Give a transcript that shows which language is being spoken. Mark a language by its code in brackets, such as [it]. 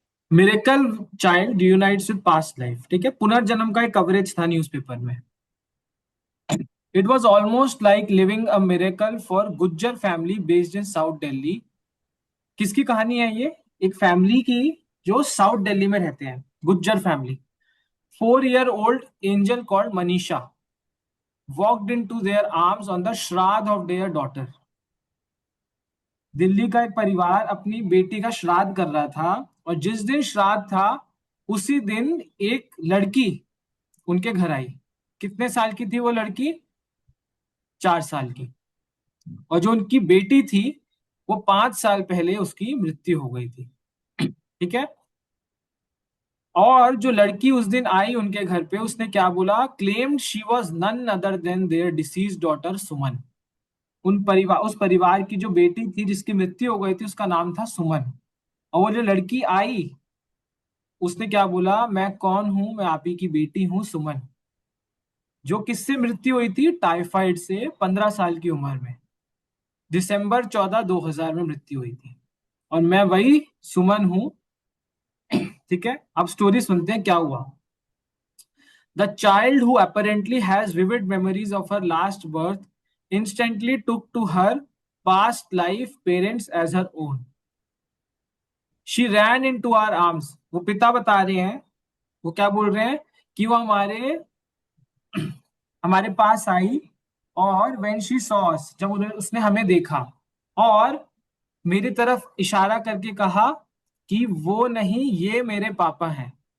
[en] Miracle child unites with past life. [hi] ठीक है, पुनर्जन्म का एक कवरेज था न्यूज़पेपर में। [en] It was almost like living a miracle for Gujjar family based in south Delhi. [hi] किसकी कहानी है ये? एक फैमिली की जो साउथ दिल्ली में रहते हैं, Gujjar family. [en] 4 year old angel called Manisha walked into their arms on the shraddh of their daughter. [hi] Delhi का एक परिवार अपनी बेटी का श्राद्ध कर रहा था, और जिस दिन श्राद्ध था उसी दिन एक लड़की उनके घर आई। कितने साल की थी वो लड़की? 4 साल की। और जो उनकी बेटी थी वो 5 साल पहले उसकी मृत्यु हो गई थी। ठीक है, और जो लड़की उस दिन आई उनके घर पे, उसने क्या बोला? [en] Claimed she was none other than their deceased daughter Suman. [hi] उस परिवार की जो बेटी थी जिसकी मृत्यु हो गई थी, उसका नाम था सुमन। और वो जो लड़की आई उसने क्या बोला? मैं कौन हूं? मैं आप ही की बेटी हूं सुमन, जो किससे मृत्यु हुई थी? टाइफाइड से, 15 साल की उम्र में। दिसंबर 14 2000 में मृत्यु हुई थी, और मैं वही सुमन हूं। ठीक है, अब स्टोरी सुनते हैं क्या हुआ। [en] The child who apparently has vivid memories of her last birth instantly took to her past life parents as her own. She ran into our arms. [hi] वो पिता बता रहे हैं, वो क्या बोल रहे हैं कि वो हमारे हमारे पास आई, और [en] when she saw us, [hi] जब उसने हमें देखा और मेरी तरफ इशारा करके कहा कि वो नहीं, ये मेरे पापा हैं।